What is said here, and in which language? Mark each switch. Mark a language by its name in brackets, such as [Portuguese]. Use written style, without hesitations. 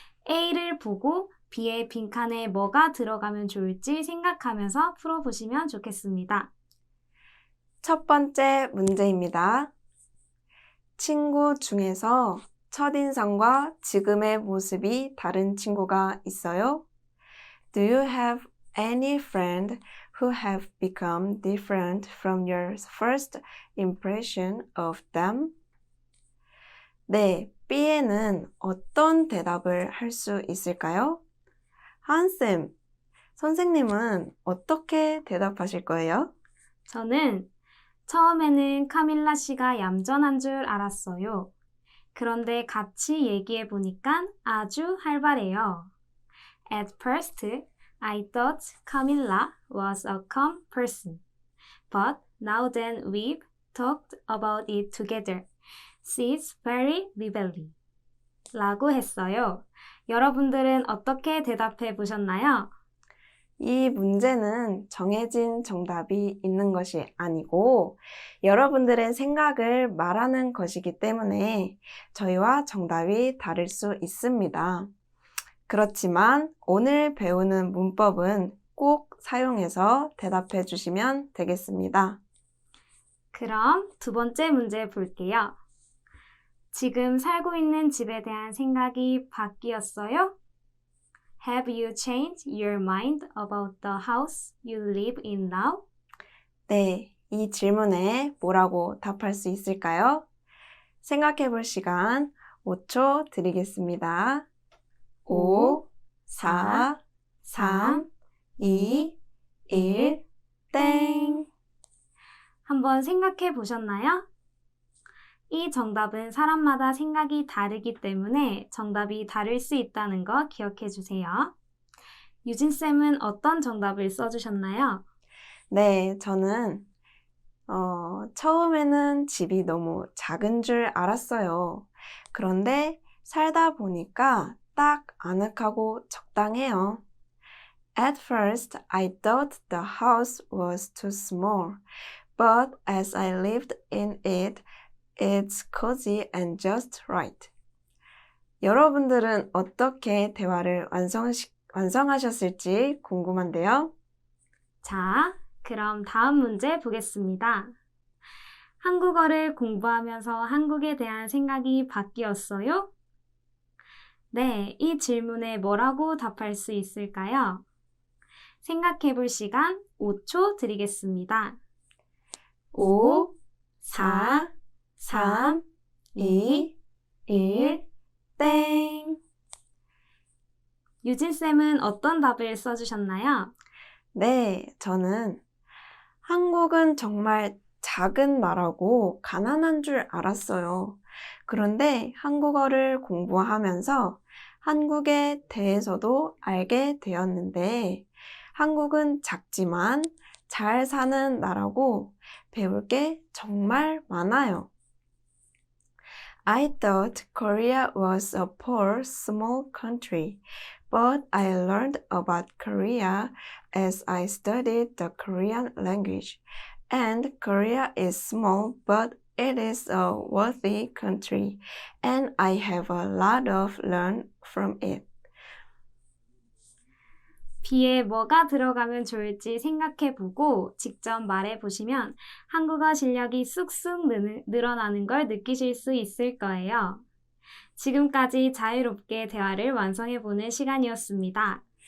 [Korean] A를 보고 B의 빈칸에 뭐가 들어가면 좋을지 생각하면서 풀어보시면 좋겠습니다. 첫 번째 문제입니다. 친구 중에서 첫인상과 지금의 모습이 다른 친구가 있어요? [English] Do you have any friend who have become different from your first impression of them? [Korean] 네, B에는 어떤 대답을 할 수 있을까요? 한쌤, 선생님은 어떻게 대답하실 거예요? 저는 처음에는 카밀라 씨가 얌전한 줄 알았어요. 그런데 같이 얘기해 보니까 아주 활발해요. [English] At first, I thought Camilla was a calm person. But now that we've talked about it together, she's very lively. [Korean] 라고 했어요. 여러분들은 어떻게 대답해 보셨나요? 이 문제는 정해진 정답이 있는 것이 아니고 여러분들의 생각을 말하는 것이기 때문에 저희와 정답이 다를 수 있습니다. 그렇지만 오늘 배우는 문법은 꼭 사용해서 대답해 주시면 되겠습니다. 그럼 두 번째 문제 볼게요. 지금 살고 있는 집에 대한 생각이 바뀌었어요? [English] Have you changed your mind about the house you live in now? [Korean] 네, 이 질문에 뭐라고 답할 수 있을까요? 생각해 볼 시간 5초 드리겠습니다. 5, 4, 3, 2, 1, 땡! 한번 생각해 보셨나요? 이 정답은 사람마다 생각이 다르기 때문에 정답이 다를 수 있다는 거 기억해 주세요. 유진쌤은 어떤 정답을 써주셨나요? 네, 저는 처음에는 집이 너무 작은 줄 알았어요. 그런데 살다 보니까 딱 아늑하고 적당해요. [English] At first, I thought the house was too small, but as I lived in it, it's cozy and just right. [Korean] 여러분들은 어떻게 대화를 완성하셨을지 궁금한데요. 자, 그럼 다음 문제 보겠습니다. 한국어를 공부하면서 한국에 대한 생각이 바뀌었어요? 네, 이 질문에 뭐라고 답할 수 있을까요? 생각해 볼 시간 5초 드리겠습니다. 5, 4, 3, 2, 1, 땡! 유진쌤은 어떤 답을 써주셨나요? 네, 저는 한국은 정말 작은 나라고 가난한 줄 알았어요. 그런데 한국어를 공부하면서 한국에 대해서도 알게 되었는데 한국은 작지만 잘 사는 나라고 배울 게 정말 많아요. [English] I thought Korea was a poor, small country, but I learned about Korea as I studied the Korean language. And Korea is small, but it is a wealthy country, and I have a lot of learn from it. [Korean] B에 뭐가 들어가면 좋을지 생각해보고 직접 말해보시면 한국어 실력이 쑥쑥 늘어나는 걸 느끼실 수 있을 거예요. 지금까지 자유롭게 대화를 완성해보는 시간이었습니다.